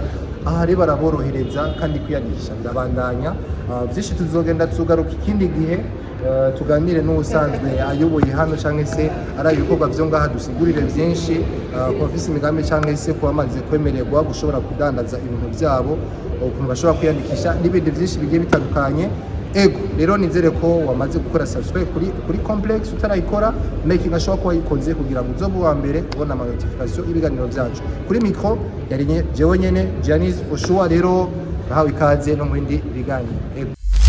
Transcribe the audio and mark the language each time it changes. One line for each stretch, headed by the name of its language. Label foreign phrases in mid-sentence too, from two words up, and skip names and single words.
Rundi: Aha rero baraborohereza kandi kwiyandikisha ndabandanya byinshi tuzogenda tugaruka ikindi gihe tuganire n'usanzwe ayoboye hano cyangwa se ari ibikorwa byo ngaha dusigurire byinshi ku bafise imigambi cyangwa se kuba bamaze kwemererwa gushobora kudandaza ibintu byabo ukuntu bashobora kwiyandikisha n'ibindi byinshi bigiye bitandukanye. Ego rero nizere ko wamaze gukora subscribe kuri Complex utarayikora making ashobora kuba yikoze kugira ngo uzobe wa mbere ubona ama notification ibiganiro byacu. Kuri micro yari jewe nyene Janice
English: for sure.
Rundi: Rero bahawe ikaze no mu bindi biganiro. Ego.